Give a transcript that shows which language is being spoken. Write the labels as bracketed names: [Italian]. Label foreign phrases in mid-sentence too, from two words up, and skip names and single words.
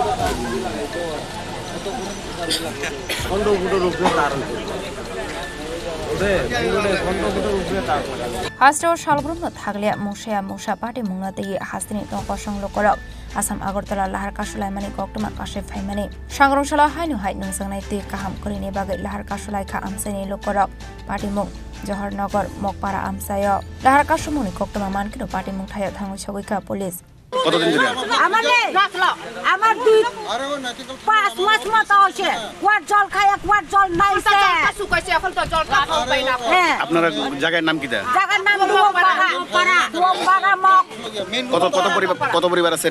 [Kok Borok] हास्टेल सालब्रमनो थागलिया मुसाया मुसा पार्टी मुंना दैयै हास्टेलनि टंकसं लोकरक आसाम आगरतला लाहार कासुलायमानि कक्तुमा कासे फायमानि सांग्रांशाला हायनो हाय नोंजांनाय दै गाहाम करेनि बागै लाहार कासुलायका आमचानि लोकरक पार्टीमुं जहरनगर मकपाड़ा आमचाय लाहार कासुमुंनि कक्तुमा मानखेनो पार्टीमुं थायो थाङै सगैका पुलिस [Bangla] কতদিন ধরে আমার 5 মাস মতো হচ্ছে কোয়াট জল খায় কোয়াট জল নাইছে শুকাইছে এখন তো জল খাওয়া পাই না আপনার জায়গার নাম কিটা? জায়গার নাম ওমপাড়া মক। কত পরিবার আছে না?